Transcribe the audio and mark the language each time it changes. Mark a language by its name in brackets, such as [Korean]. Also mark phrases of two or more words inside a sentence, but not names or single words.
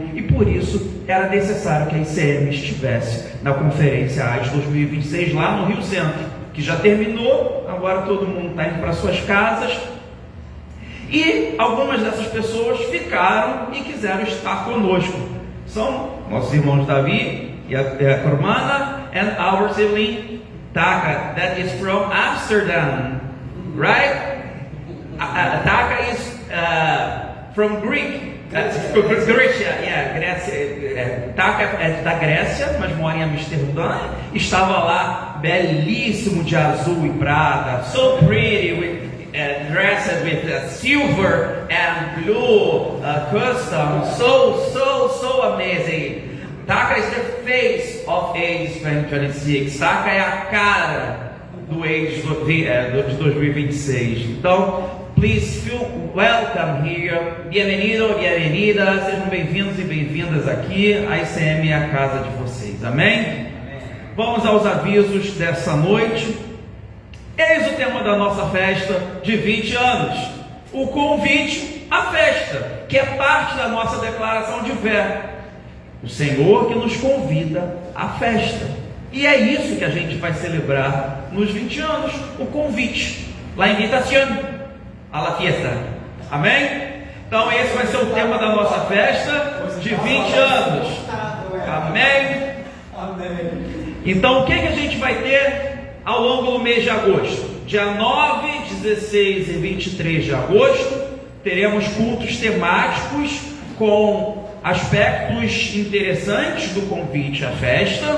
[Portuguese] E por isso era necessário que a ICM estivesse na conferência AIDS 2026 lá no Rio Centro, que já terminou, agora todo mundo está indo para suas casas. E algumas dessas pessoas ficaram e quiseram estar conosco. São nossos irmãos Davi e a Cormana, [English] and our sibling Taka, that is from Amsterdam, right? Taka is from Greek, [Portuguese] Grécia, Grécia. Taka é da Grécia, mas mora em Amsterdã. Estava lá, belíssimo, de azul e prata, [English] so pretty, with dressed with silver and blue custom, so amazing. Taka is the face of AIDS 2026. [Portuguese] Taka é a cara do AIDS de 2026. Então, [English] please feel welcome here. [Spanish] Bienvenido, bienvenida. [Portuguese] Sejam bem-vindos e bem-vindas aqui. A ICM é a casa de vocês. Amém? Vamos aos avisos dessa noite. Eis o tema da nossa festa de 20 anos. O convite à festa, que é parte da nossa declaração de fé. O Senhor que nos convida à festa. E é isso que a gente vai celebrar nos 20 anos. O convite. [Spanish] La invitación a la fiesta. [Portuguese] Amém? Então esse vai ser o tema da nossa festa de 20 anos. Amém? Então o que a gente vai ter ao longo do mês de agosto? Dia 9, 16 e 23 de agosto, teremos cultos temáticos com aspectos interessantes do convite à festa.